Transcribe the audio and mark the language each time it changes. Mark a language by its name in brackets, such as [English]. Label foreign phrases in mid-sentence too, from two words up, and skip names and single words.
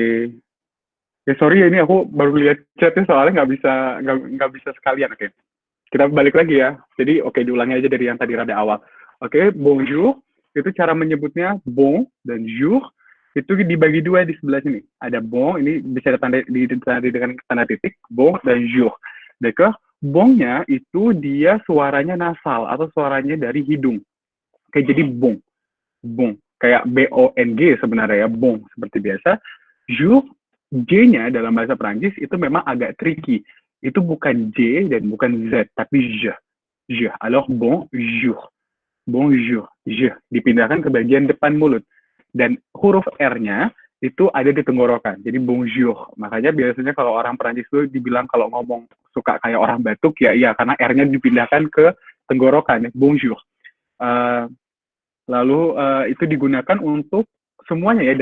[Indonesian] Ya sorry ya, ini aku baru lihat chatnya soalnya nggak bisa sekalian. Oke. Kita balik lagi ya. Jadi diulangi aja dari yang tadi rada awal. Oke, bonjour itu cara menyebutnya bon dan jour itu dibagi dua di sebelah sini. Ada bon, ini bisa ditandai dengan tanda titik, bon dan jour. [French] D'accord? [Indonesian] Bonnya itu dia suaranya nasal atau suaranya dari hidung. Oke, jadi bon. Bon. Kayak B-O-N-G sebenarnya ya, bon. Seperti biasa. Jour, J-nya dalam bahasa Prancis itu memang agak tricky. Itu bukan J dan bukan Z, tapi je. [French] Je. Alors, bonjour. Bonjour. Je. [Indonesian] Dipindahkan ke bagian depan mulut. Dan huruf R-nya itu ada di tenggorokan. Jadi bonjour. Makanya biasanya kalau orang Prancis itu dibilang kalau ngomong suka kayak orang batuk, ya iya, karena R-nya dipindahkan ke tenggorokan. Bonjour. Lalu itu digunakan untuk semuanya ya.